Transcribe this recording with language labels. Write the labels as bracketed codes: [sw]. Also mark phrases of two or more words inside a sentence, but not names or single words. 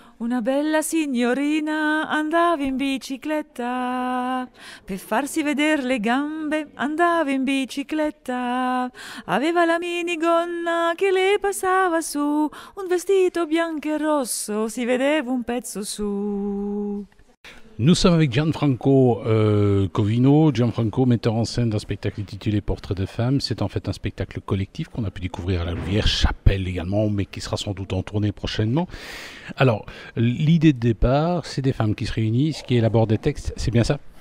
[it] Una bella signorina andava in bicicletta, per farsi vedere le gambe andava in bicicletta, aveva la minigonna che le passava su, un vestito bianco e rosso, si vedeva un pezzo su. [fr] Nous sommes avec Gianfranco Covino. Gianfranco, metteur en scène d'un spectacle intitulé Portrait de femme. C'est en fait un spectacle collectif qu'on a pu découvrir à la Louvière, Chapelle également, mais qui sera sans doute en tournée prochainement. Alors, l'idée de départ, c'est des femmes qui se réunissent, qui élaborent des textes, c'est bien ça?